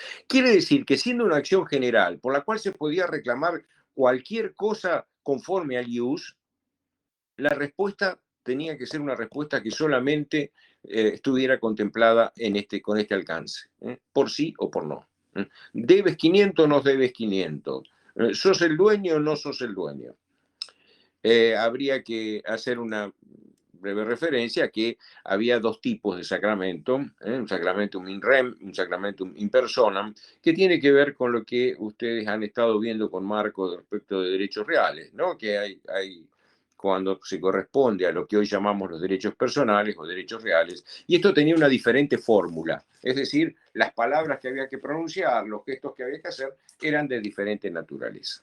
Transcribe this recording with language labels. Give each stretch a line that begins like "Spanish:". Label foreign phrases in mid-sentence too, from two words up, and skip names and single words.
Spanish: Quiere decir que siendo una acción general por la cual se podía reclamar cualquier cosa conforme al ius, la respuesta tenía que ser una respuesta que solamente estuviera contemplada con este alcance, por sí o por no. ¿Debes 500 o no debes 500? ¿Sos el dueño o no sos el dueño? Habría que hacer una breve referencia a que había dos tipos de sacramento, un
Latin: sacramentum in rem,
Spanish: un
Latin: sacramentum in personam,
Spanish: que tiene que ver con lo que ustedes han estado viendo con Marco respecto de derechos reales, ¿no? Que hay cuando se corresponde a lo que hoy llamamos los derechos personales o derechos reales, y esto tenía una diferente fórmula, es decir, las palabras que había que pronunciar, los gestos que había que hacer, eran de diferente naturaleza.